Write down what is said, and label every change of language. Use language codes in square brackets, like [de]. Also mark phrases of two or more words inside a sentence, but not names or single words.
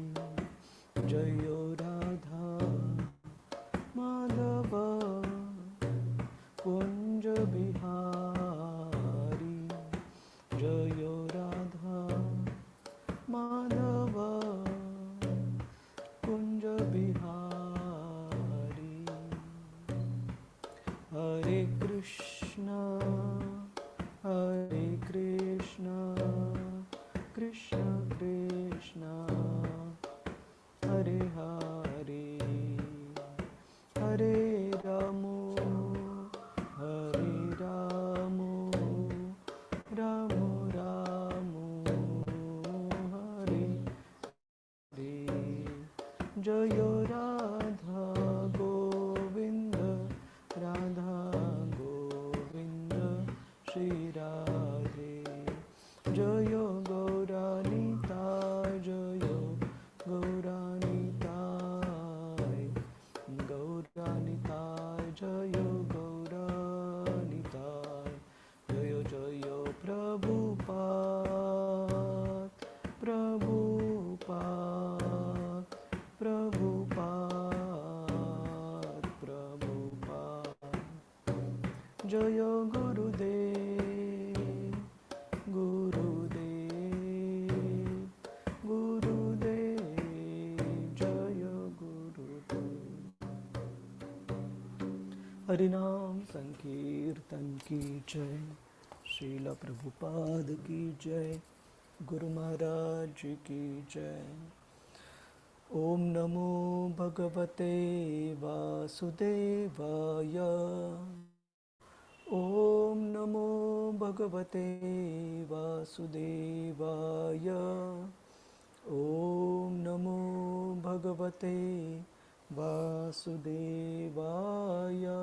[hi] जय राधा माधव कुंज बिहारी। जय राधा माधव कुंज बिहारी। [sa] हरे कृष्णा कृष्ण कृष्ण हरे हरे। हरे राम हरे राम राम राम हरे हरे। [hi] जय राधा गोविंद राधा गोविंद श्री राधे। जय गौरानिताय जय गौरानिताय गौरानिताय जय गौरानिताय। जय जय प्रभुपाद प्रभुपाद प्रभुपाद प्रभुपाद। जय गुरुदेव गुरुदेव गुरुदेव। जय गुरुदेव। हरिनाम संकीर्तन की जय। श्रील प्रभुपाद की जय। गुरु महाराज की जय। [sa] ओम नमो भगवते वासुदेवाय। ओम नमो भगवते वासुदेवाय। ओम नमो भगवते वासुदेवाय।